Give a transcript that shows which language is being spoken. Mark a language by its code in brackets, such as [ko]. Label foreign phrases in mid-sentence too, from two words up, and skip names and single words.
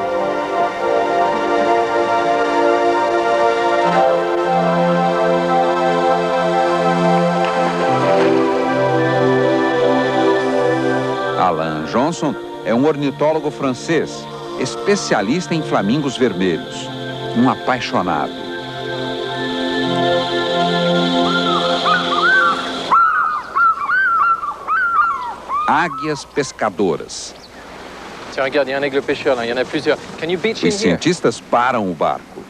[pt] Alain Johnson é um ornitólogo francês, especialista em flamingos vermelhos, um apaixonado. Águias pescadoras. [fr] Tiens, regarde, il y a un aigle pêcheur là, il y en a plusieurs. [en] Can you beach in [pt] Os [en] here? [pt] cientistas param o barco.